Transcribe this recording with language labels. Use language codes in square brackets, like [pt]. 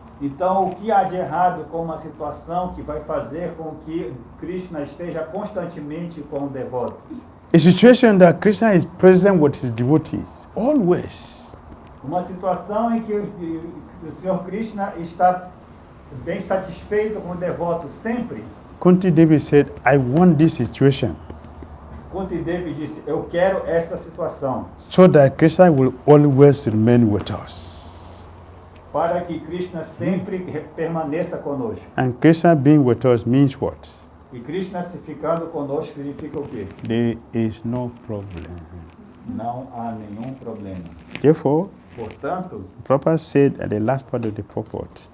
[pt] Então, o que há de errado com uma situação que vai fazer com que Krishna esteja constantemente com o devoto? [en] A situation that Krishna is present with his devotees, always. [pt] Uma situação em que o Senhor Krishna está bem satisfeito com o devoto sempre. [en] Kunti Devi said, I want this situation [pt] Kunti Devi disse, eu quero esta situação, [en] so that Krishna will always remain with us. [pt] para que Krishna sempre permaneça conosco. [en] And Krishna being with us means what? [pt] E Krishna se ficando conosco significa o quê? [en] There is no problem. [pt] Não há nenhum problema. [en] Therefore, [pt] Portanto, [en] Prabhupada said at the last part of the purport,